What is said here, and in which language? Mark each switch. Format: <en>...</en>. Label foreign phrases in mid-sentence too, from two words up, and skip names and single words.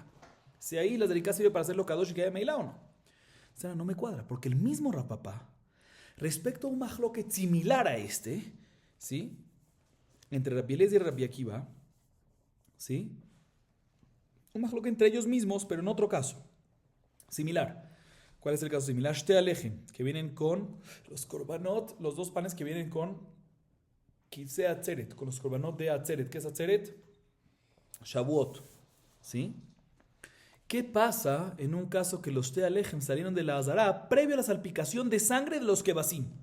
<es>Si ahí la zeriká sirve para hacerlo kadosh y que haya meilá o no. O sea, no me cuadra, porque el mismo Rapapá, respecto a un mahloket similar a este, ¿sí? Entre Rabbi Eliezer y Rabbi Akiva, ¿sí? Un mahloket entre ellos mismos, pero en otro caso, similar. ¿Cuál es el caso similar?</es> <he>שתי הלחם,</he> <es>que vienen con los korbanot, los dos panes que vienen con</es> <he>כבשי עצרת,</he> <es>con los korbanot de Atzeret. ¿Qué es Atzeret? Shavuot. ¿Sí? ¿Qué pasa en un caso que los</es> <he>שתי הלחם</he> <es>salieron de la Azara previo a la salpicación de sangre de los Kebasim?</es>